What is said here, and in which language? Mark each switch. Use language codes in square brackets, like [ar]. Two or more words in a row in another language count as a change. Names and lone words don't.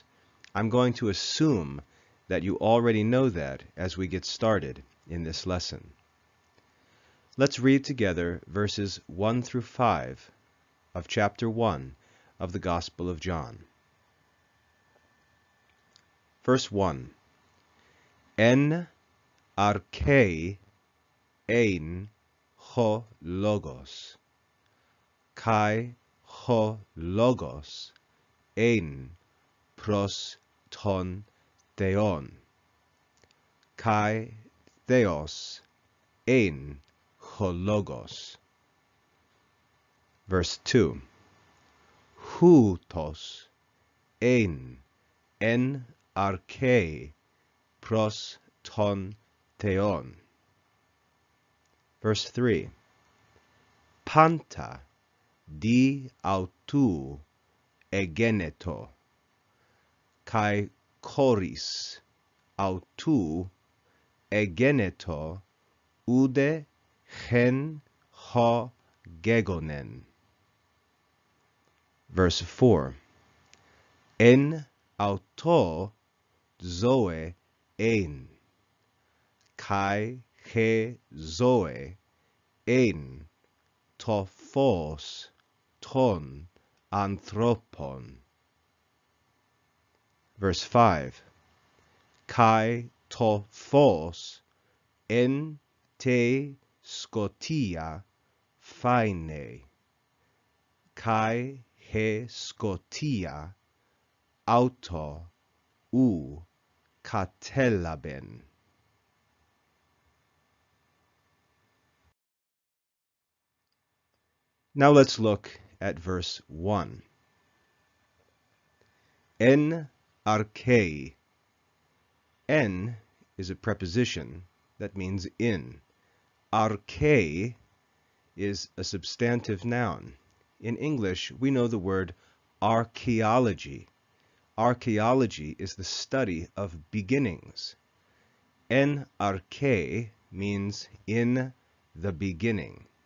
[en] I'm going to assume that you already know that as we get started in this lesson. Let's read together verses 1 through 5 of chapter 1 of the Gospel of John. Verse 1. [el] Ἐν ἀρχῇ ἦν ὁ λόγος, καὶ ὁ λόγος ἦν πρὸς τὸν θεόν, καὶ θεὸς ἦν ὁ λόγος. [en] Verse 2. [el] Οὗτος ἦν ἐν ἀρχῇ πρὸς τὸν θεόν. [en] Verse 3. [el] Πάντα δι᾽ αὐτοῦ ἐγένετο, καὶ χωρὶς αὐτοῦ ἐγένετο οὐδὲ ἓν ὃ γέγονεν. [en] Verse 4. [el] Ἐν αὐτῷ ζωὴ ἦν, καὶ ἡ ζωὴ ἦν τὸ φῶς τῶν ἀνθρώπων. [en] Verse 5. [el] Καὶ τὸ φῶς ἐν τῇ σκοτίᾳ φαίνει, καὶ ἡ σκοτία αὐτὸ οὐ κατέλαβεν. [en] Now let's look at verse 1. [el] Ἐν ἀρχῇ. Ἐν [en] a preposition that means in. Archei is a substantive noun. In English, we know the word archaeology. Archaeology is the study of beginnings. [el] Ἐν ἀρχῇ [en] means in the beginning.